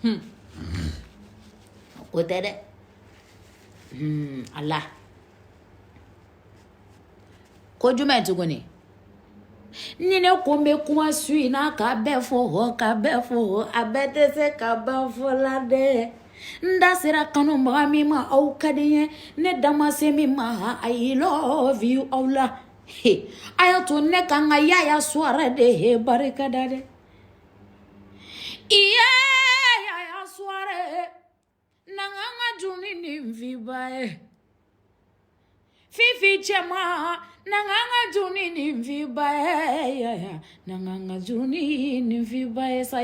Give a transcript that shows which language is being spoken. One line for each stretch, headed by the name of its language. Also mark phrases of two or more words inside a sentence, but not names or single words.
Bambara: o tɛ dɛ ala ko jumɛn tuguni ni ne ko n bɛ kuma su in na k'a bɛɛ fɔ a bɛɛ tɛ se ka ban fɔ la dɛ n da sera kanubaga min ma aw ka di n ye ne da ma se min ma
English: I love you
Bambara: aw la a y'a to ne kan ka Yaya Suware de barikada dɛ iye Yaya Suware na n ka juni ni nfiba ye Fifi cɛma na n ka juni ni nfiba ye na n ka juni ni nfiba ye sa